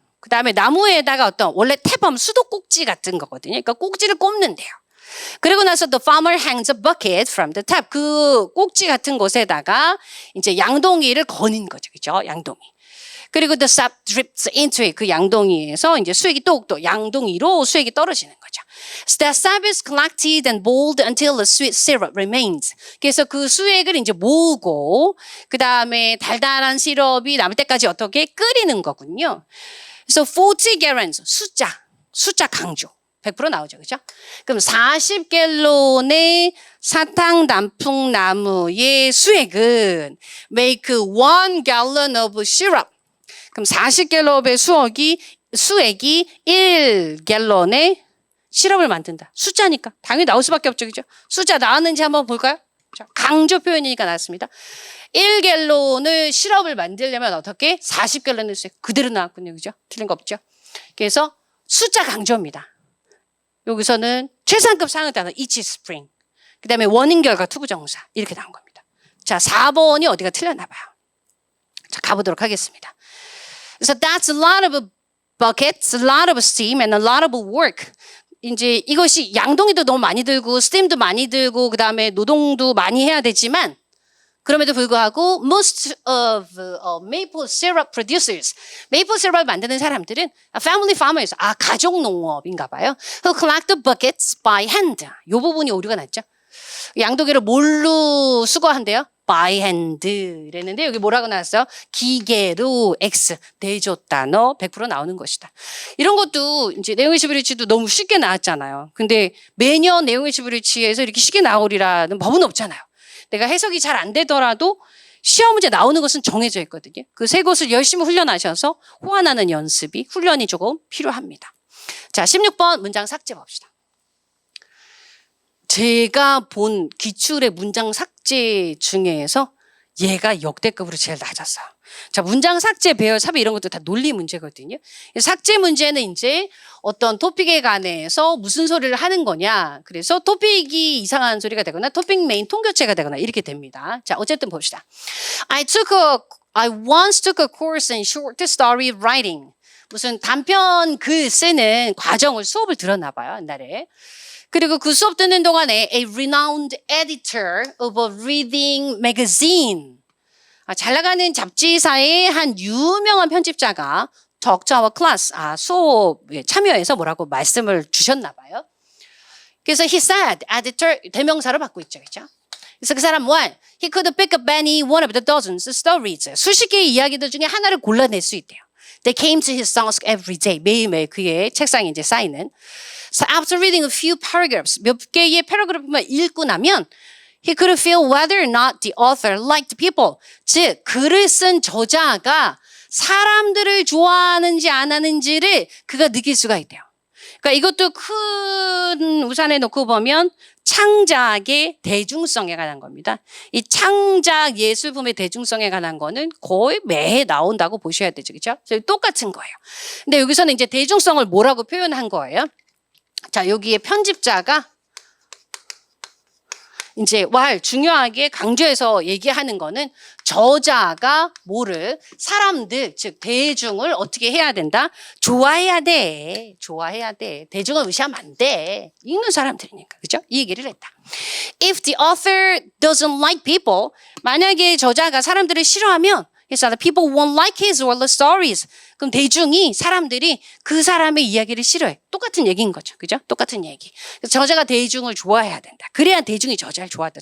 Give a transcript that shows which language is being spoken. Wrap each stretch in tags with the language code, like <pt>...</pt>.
<ko>그 다음에 나무에다가 어떤 원래 탭하면 수도꼭지 같은 거거든요. 그러니까 꼭지를 꼽는데요. 그리고 나서</ko> <en>the farmer hangs a bucket from the tap.</en> <ko>그 꼭지 같은 곳에다가 이제 양동이를 거는 거죠. 그죠? 양동이. 그리고</ko> <en>the sap drips into it.</en> <ko>그 양동이에서 이제 수액이 또 양동이로 수액이 떨어지는 거죠.</ko> <en>So the sap is collected and boiled until the sweet syrup remains.</en> <ko>그래서 그 수액을 이제 모으고 그 다음에 달달한 시럽이 남을 때까지 어떻게 끓이는 거군요. 그래서 40 gallons 숫자 강조. 100% 나오죠. 그죠? 그럼 40갤론의 사탕 단풍나무의 수액은</ko> <en>make 1 gallon of syrup.</en> <ko>그럼 40갤론의 수액이 1갤론의 시럽을 만든다. 숫자니까. 당연히 나올 수밖에 없죠. 그죠? 숫자 나왔는지 한번 볼까요? 자, 강조 표현이니까 나왔습니다. 1갤론을 시럽을 만들려면 어떻게? 40갤론을 수액. 그대로 나왔군요. 그죠? 틀린 거 없죠? 그래서 숫자 강조입니다. 여기서는 최상급 상응 단어</ko> <en>each spring.</en> <ko>그 다음에 원인 결과 투부정사 이렇게 나온 겁니다. 자, 4번이 어디가 틀렸나 봐요. 자, 가보도록 하겠습니다.</ko> <en>So that's a lot of buckets, a lot of steam, and a lot of work.</en> <ko>이제 이것이 양동이도 너무 많이 들고 스팀도 많이 들고 그 다음에 노동도 많이 해야 되지만 그럼에도 불구하고</ko> <en>most of maple syrup producers,</en> <ko>메이플 시럽을 만드는 사람들은</ko> <en>family farmers,</en> <ko>가족 농업인가 봐요.</ko> <en>who collect the buckets by hand.</en> <ko>이 부분이 오류가 났죠. 양도기를 뭘로 수거한대요?</ko> <en>by hand</en> <ko>이랬는데 여기 뭐라고 나왔어요? 기계로 X 대조 단어 100% 나오는 것이다. 이런 것도 이제 내용의 시브리치도 너무 쉽게 나왔잖아요. 근데 매년 내용의 시브리치에서 이렇게 쉽게 나오리라는 법은 없잖아요. 내가 해석이 잘 안 되더라도 시험 문제 나오는 것은 정해져 있거든요. 그 세 곳을 열심히 훈련하셔서 호환하는 연습이 훈련이 조금 필요합니다. 자, 16번 문장 삭제 봅시다. 제가 본 기출의 문장 삭제 중에서 얘가 역대급으로 제일 낮았어요. 자, 문장 삭제, 배열, 삽입 이런 것도 다 논리 문제거든요. 삭제 문제는 이제 어떤 토픽에 관해서 무슨 소리를 하는 거냐. 그래서 토픽이 이상한 소리가 되거나 토픽 메인 통교체가 되거나 이렇게 됩니다. 자, 어쨌든 봅시다.</ko> <en>I once took a course in short story writing.</en> <ko>무슨 단편 글 쓰는 과정을 수업을 들었나 봐요, 옛날에. 그리고 그 수업 듣는 동안에</ko> <en>a renowned editor of a reading magazine.</en> <ko>잘 나가는 잡지사의 한 유명한 편집자가</ko> <en>talk to our class,</en> <ko>수업에 참여해서 뭐라고 말씀을 주셨나 봐요. 그래서</ko> <en>he said,</en> <ko>editor, 대명사로 받고 있죠, 그렇죠? 그래서 그 사람</ko> <en>what? He could pick up any one of the dozens of stories.</en> <ko>수십 개의 이야기들 중에 하나를 골라낼 수 있대요.</ko> <en>They came to his desk every day.</en> <ko>매일매일 그의 책상에 이제 쌓이는.</ko> <en>So after reading a few paragraphs,</en> <ko>몇 개의 패러그래프만 읽고 나면</ko> <en>he could feel whether or not the author liked people.</en> <ko>즉, 글을 쓴 저자가 사람들을 좋아하는지 안 하는지를 그가 느낄 수가 있대요. 그러니까 이것도 큰 우산에 놓고 보면 창작의 대중성에 관한 겁니다. 이 창작 예술품의 대중성에 관한 거는 거의 매해 나온다고 보셔야 되죠. 그렇죠? 똑같은 거예요. 근데 여기서는 이제 대중성을 뭐라고 표현한 거예요? 자, 여기에 편집자가 이제 중요하게 강조해서 얘기하는 거는 저자가 뭐를 사람들 즉 대중을 어떻게 해야 된다? 좋아해야 돼. 좋아해야 돼. 대중을 무시하면 안 돼. 읽는 사람들이니까. 그죠? 이 얘기를 했다.</ko> <en>If the author doesn't like people,</en> <ko>만약에 저자가 사람들을 싫어하면</ko> <en>He said people won't like his or the stories.</en> <ko>그럼 대중이 사람들이 그 사람의 이야기를 싫어해. 똑같은 얘기인 거죠. 그죠? 똑같은 얘기. 저자가 대중을 좋아해야 된다. 그래야 대중이 저자를 좋아한다.</ko>